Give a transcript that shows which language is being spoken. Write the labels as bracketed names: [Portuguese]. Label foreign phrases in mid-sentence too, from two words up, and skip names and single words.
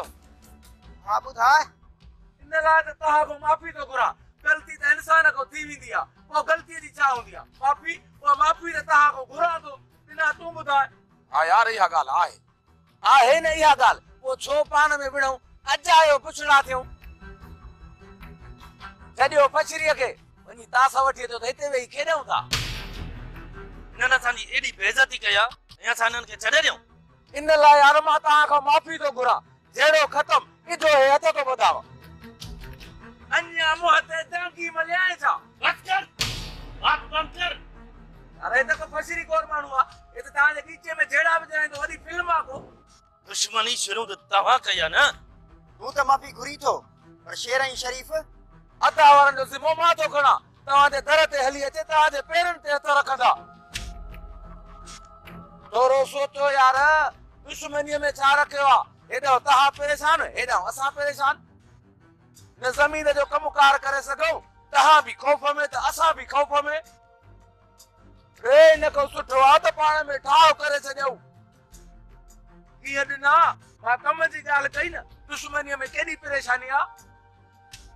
[Sindhi] हा ॿुधाए इन लाइ त तव्हां खां माफ़ी थो घुरां ग़लती त इंसान खां थी वेंदी आहे पोइ ग़लतीअ जी छा हूंदी आहे माफ़ी त तव्हां खां घुरां थो बिना तूं ॿुधाए हा यार इहा ॻाल्हि आहे न इहा ॻाल्हि पोइ छो पाण में विढ़ूं अॼु आयो पुछड़ा थियूं छॾियो पछरीअ खे वञी तास वठी अचो त हिते वेही खेॾूं था इन्हनि असांजी एॾी बेइज़ती कई आहे ऐं असां इन्हनि खे छॾे ॾियूं इन लाइ यार मां तव्हां खां माफ़ी थो घुरां जहिड़ो ख़तम इधो हे हथ थो ॿुधाव अञा मुंहं ते टांकी मलियाए छा [Hindi] बस कर बात बंद कर [Sindhi] अरे त फसरी कोर माण्हू आहे हे त तव्हांजे खीचे में जहिड़ा विझाईंदो वॾी फिल्म आहे को दुश्मनी शुरू त तव्हां कई आहे न तूं त माफ़ी घुरी थो पर शेर ऐं शरीफ़ अता वारनि जो ज़िमो मां थो खणा तव्हांजे दर ते हली अचे तव्हांजे पेरनि ते हथ रखंदा थोरो सोचो यार दुश्मनीअ में छा रखियो आहे हेॾो तव्हां परेशान हेॾो असां परेशान न ज़मीन जो कमुकार करे सघूं तव्हां बि ख़ौफ़ में त असां बि ख़ौफ़ में इन खां सुठो आहे त पाण में ठाव करे छॾियूं कीअं ॾिना मां कम जी ॻाल्हि कई न दुश्मनीअ में केॾी परेशानी आहे